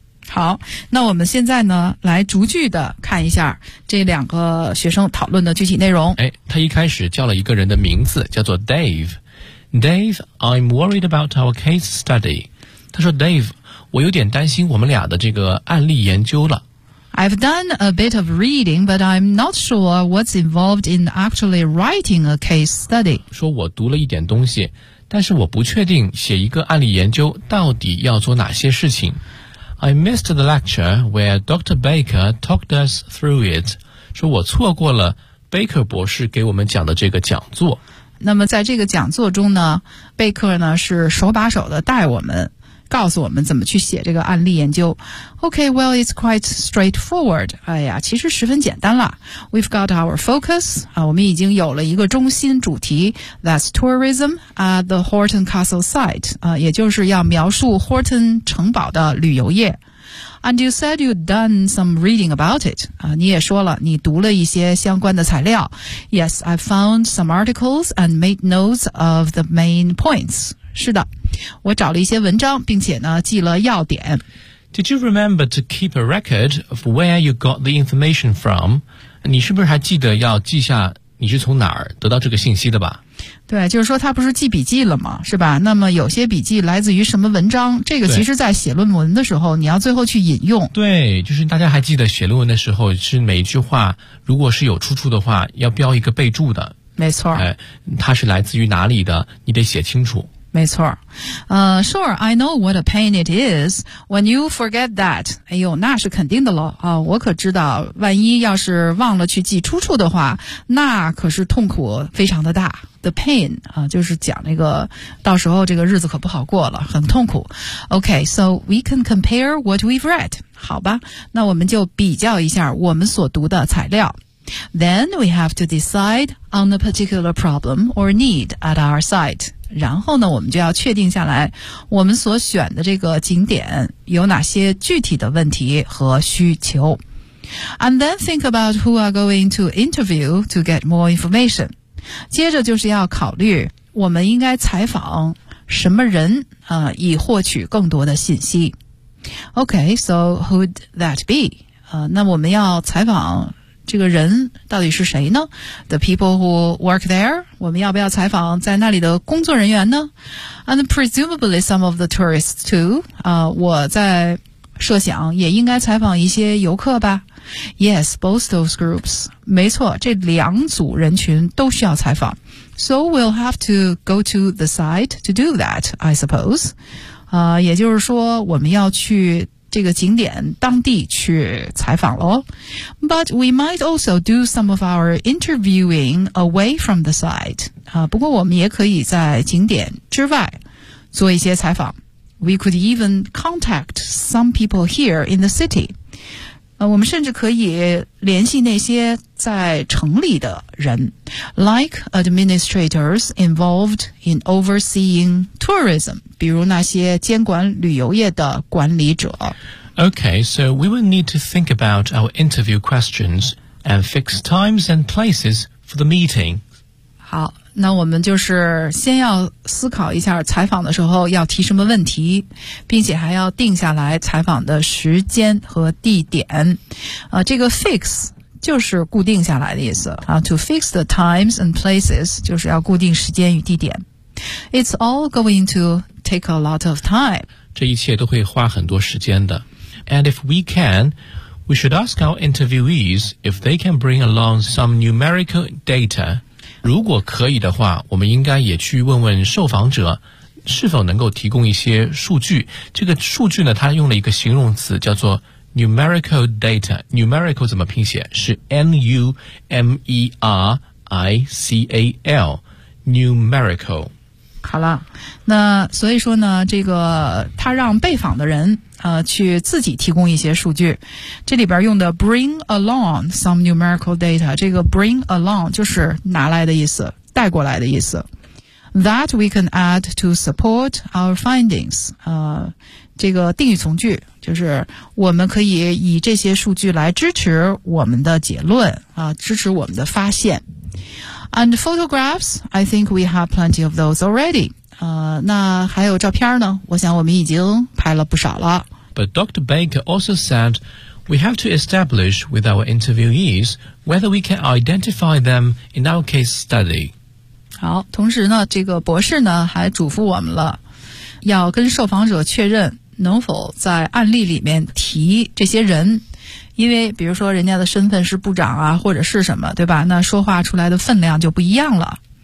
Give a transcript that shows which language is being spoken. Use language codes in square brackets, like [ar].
[zh] 好，那我们现在呢，来逐句的看一下这两个学生讨论的具体内容。哎，他一开始叫了一个人的名字，叫做 Dave。 [en] Dave, I'm worried about our case study. [zh] 他说 ，Dave， 我有点担心我们俩的这个案例研究了。 [en] I've done a bit of reading, but I'm not sure what's involved in actually writing a case study. [zh] 说我读了一点东西，但是我不确定写一个案例研究到底要做哪些事情。 [en] I missed the lecture where Dr. Baker talked us through it. [zh] 说我错过了 Baker 博士给我们讲的这个讲座。那么在这个讲座中呢，贝克呢是手把手的带我们，告诉我们怎么去写这个案例研究。 [en] Okay, well, it's quite straightforward. [zh] 哎呀，其实十分简单了。 [en] We've got our focus. [zh] 啊，我们已经有了一个中心主题。 [en] That's tourism at the Horton Castle site. [zh] 啊，也就是要描述 Horton 城堡的旅游业。 [en] And you said you'd done some reading about it. [zh] 啊，你也说了，你读了一些相关的材料。 [en] Yes, I found some articles and made notes of the main points. [zh] 是的。我找了一些文章，并且呢记了要点。 Did you remember to keep a record of where you got the information from? 你是不是还记得要记下你是从哪儿得到这个信息的吧？对，就是说他不是记笔记了吗？是吧？那么有些笔记来自于什么文章？这个其实在写论文的时候，你要最后去引用。对，就是大家还记得写论文的时候，是每一句话如果是有出处的话，要标一个备注的。没错。哎，它是来自于哪里的？你得写清楚。没错。 [en] Sure, I know what a pain it is when you forget that. [zh] 哎呦，那是肯定的了。我可知道万一要是忘了去记出处的话，那可是痛苦非常的大。 The pain, 就是讲那个到时候这个日子可不好过了，很痛苦。 [en] Okay, so we can compare what we've read. [zh] 好吧，那我们就比较一下我们所读的材料。 [en] Then we have to decide on a particular problem or need at our site. [zh] 然后呢，我们就要确定下来我们所选的这个景点有哪些具体的问题和需求。 [en] And then think about who are going to interview to get more information. [zh] 接着就是要考虑我们应该采访什么人，以获取更多的信息。 [en] Okay, so who'd that be? [zh] 那我们要采访这个人到底是谁呢？ [en] The people who work there? [zh] 我们要不要采访在那里的工作人员呢？ [en] And presumably some of the tourists too. [zh] 我在设想也应该采访一些游客吧。 [en] Yes, both those groups. [zh] 没错，这两组人群都需要采访。 [en] So we'll have to go to the site to do that, I suppose. [zh] 也就是说我们要去这个景点当地去采访咯。 [en] But we might also do some of our interviewing away from the site. [zh] 不过我们也可以在景点之外做一些采访。 [en] We could even contact some people here in the city. [zh] 我们甚至可以联系那些在城里的人， [en] like administrators involved in overseeing tourism, [zh] 比如那些监管旅游业的管理者。 [en] Okay, so we will need to think about our interview questions and fix times and places for the meeting. [zh] 好，那我们就是先要思考一下采访的时候要提什么问题，并且还要定下来采访的时间和地点。这个 fix 就是固定下来的意思。 [en] To fix the times and places [zh] 就是要固定时间与地点。 [en] It's all going to take a lot of time. [zh] 这一切都会花很多时间的。 [en] And if we can, we should ask our interviewees if they can bring along some numerical data. [zh] 如果可以的话，我们应该也去问问受访者是否能够提供一些数据。这个数据呢，它用了一个形容词叫做numerical data. Numerical 怎么拼写？是 N-U-M-E-R-I-C-A-L. Numerical. 好了，那所以说呢，这个他让被访的人去自己提供一些数据。这里边用的 [en] bring along some numerical data. [zh] 这个 bring along 就是拿来的意思，带过来的意思。 [en] That we can add to support our findings. [zh] 这个定语从句就是我们可以以这些数据来支持我们的结论啊，支持我们的发现。 [en] And photographs, I think we have plenty of those already. [zh] 那还有照片呢？我想我们已经拍了不少了。 [en] But Dr. Baker also said we have to establish with our interviewees whether we can identify them in our case study. [zh] 好，同时呢，这个博士呢还嘱咐我们了。要跟受访者确认能否在案例里面提这些人，因为比如说人家的身份是部长啊，或者是什么，对吧？那说话出来的分量就不一样了。